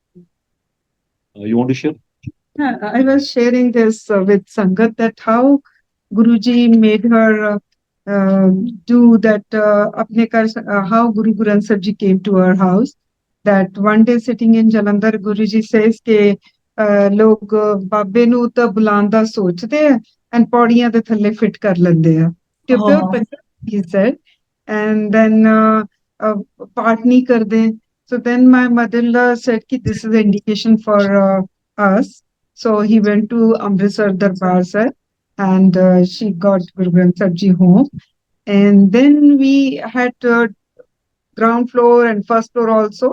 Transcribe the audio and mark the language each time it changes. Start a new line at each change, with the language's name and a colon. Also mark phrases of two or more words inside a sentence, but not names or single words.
English: You want to share? Yeah, I was sharing this with Sangat that how Guruji made her do that. How Guru Granth Sahib Ji came to her house. That one day sitting in Jalandhar, Guruji says
Punjabi: ਕਿ ਲੋਕ ਬਾਬੇ ਨੂੰ ਤਾਂ ਬੁਲਾਉਣ ਦਾ ਸੋਚਦੇ ਆ
English: and
Punjabi: ਪੌੜੀਆਂ ਦੇ ਥੱਲੇ fit ਕਰ ਲੈਂਦੇ ਆ.
English: ਕਿ pure Oh. Punjabi, he said. And then
Punjabi: ਪਾਠ ਨਹੀਂ ਕਰਦੇ.
English: So then my mother-in-law said कि this is an indication for us. So he went to Amritsar Darbar Sahib and she got Guru Granth Sahib Ji home. And then we had ground floor and first floor also.